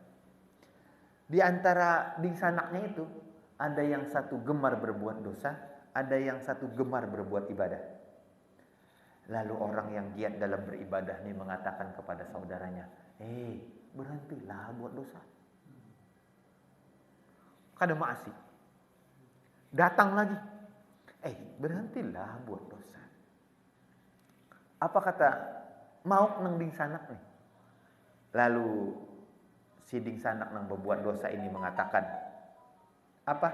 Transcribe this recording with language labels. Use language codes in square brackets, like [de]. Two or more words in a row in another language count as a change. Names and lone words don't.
[id] Di antara sanaknya itu, ada yang satu gemar berbuat dosa, ada yang satu gemar berbuat ibadah. Lalu orang yang giat dalam beribadah ini mengatakan kepada saudaranya, berhentilah buat dosa. [bjn] Kada maasi. [id] Datang lagi, berhentilah buat dosa. [bjn] Apa kata mau nang ding sanak nih? Lalu si ding sanak nang berbuat dosa ini mengatakan, apa?